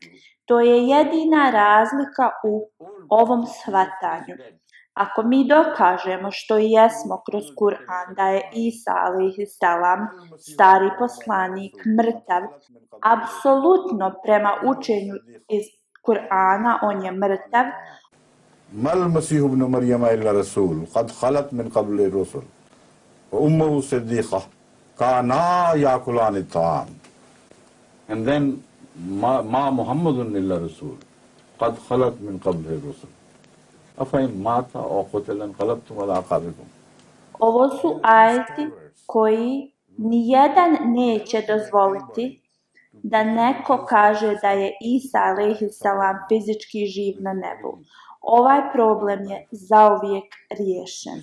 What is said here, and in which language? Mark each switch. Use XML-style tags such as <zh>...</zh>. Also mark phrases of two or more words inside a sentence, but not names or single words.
<bs>To je jedina razlika u ovom shvatanju. Ako mi dokažemo što i jesmo kroz Kur'an da je Isa</bs> <ar>عليه السلام</ar> <bs>stari poslanik mrtav, apsolutno prema učenju iz Kur'ana on je mrtav.</bs> <ar>ما المسيح ابن مريم إلا رسول قد خلت من قبله الرسل وأمه صديقة كانا يأكلان الطعام.</ar> <en>And then</en> <ar>ما محمد إلا رسول قد خلت من قبله الرسل.</ar> <bs>Ovo su ajeti koji nijedan neće dozvoliti da neko kaže da je Isa alejhiselam fizički živ na nebu. Ovaj problem je zauvijek riješen.</bs>